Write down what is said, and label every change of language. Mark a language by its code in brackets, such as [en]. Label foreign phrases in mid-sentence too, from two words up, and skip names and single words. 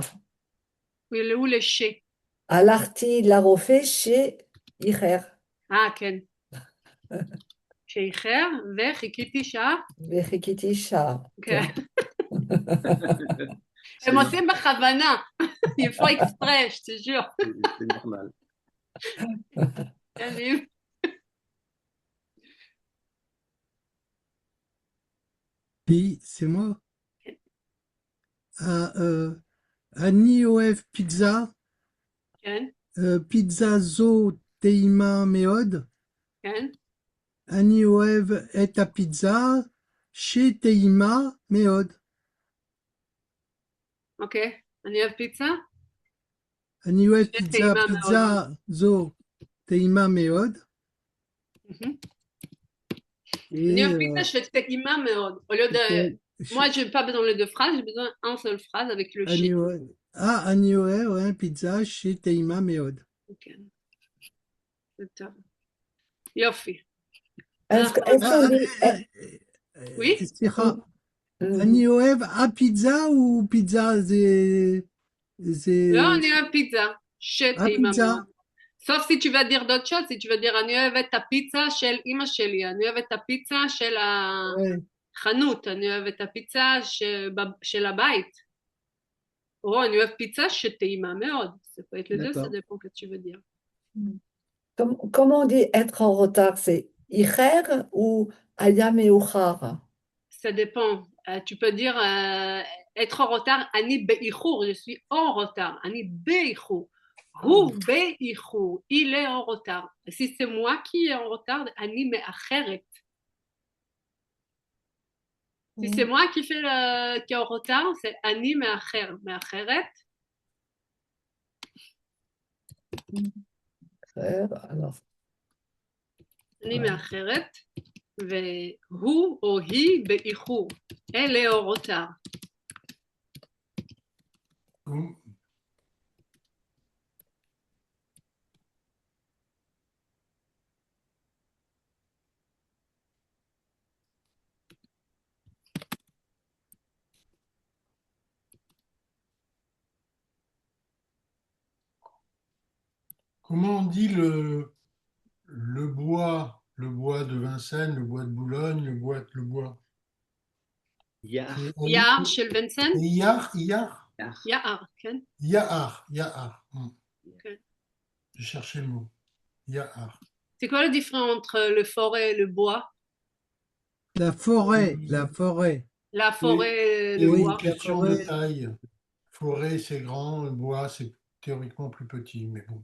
[he] הוא לשה. הלכתי לרופא שאיחר. כן. שאיחר, וחיכיתי שעה. וחיכיתי שעה. כן. הם עושים בכוונה. [fr] Il faut exprès, je te jure. C'est normal. Puis, c'est moi. [he] אני אוהב פיצה. כן. פיצה זו טעימה מאוד. כן? אני אוהב את הפיצה שטעימה מאוד. אוקיי. אני אוהב פיצה אני אוהב שטעימה מאוד. פיצה זו טעימה מאוד. Mhm. [fr] Et [he] אני אוהב פיצה שטעימה מאוד. [fr] Au lieu de... Moi, je n'ai pas besoin de deux phrases, j'ai besoin d'une seule phrase avec le [he] אני ש. אוהב, אני אוהב פיצה שטעימה מאוד. אוקיי. זה טוב. יופי. [fr] Est-ce [he] אנחנו... [fr] qu'on dit, Oui? [he] סליחה, אני אוהב הפיצה או פיצה זה לא, אני אוהב פיצה שטעימה הפיצה. מאוד. [fr] sauf si tu vas dire d'autres choses, si tu vas dire [he] אני אוהב את הפיצה של אמא שלי, אני אוהב את הפיצה של החנות, אני אוהב את הפיצה של הבית. או אני אוהב פיצה שטעימה מאוד. [fr] Ça peut être les deux, ça dépend que tu veux dire. comment on dit être en retard? C'est icher ou [he] היה מאוחר? [fr] Ça dépend. Tu peux dire être en retard, [he] אני באיחור, [fr] je suis en retard, [he] אני באיחור. הוא באיחור, [fr] il est en retard. Si c'est moi qui est en retard, [he] אני מאחרת. [fr] Si c'est moi qui est en retard, c'est [he] אני מאחר, מאחרת. [fr] alors. [he] אני מאחרת, והוא או היא באיחור. [fr] אלה en retard. Comment on dit le bois de Vincennes, le bois de Boulogne, le bois. [he] Yar. יער של וינסנט? Yar. יער, כן? Yahar. Okay. [fr] Je cherchais le mot. Yahar. C'est quoi la différence entre le forêt et le bois? La forêt, la forêt. La forêt et C'est le une bois. question de taille. Forêt, c'est grand, le bois, c'est théoriquement plus petit, mais bon.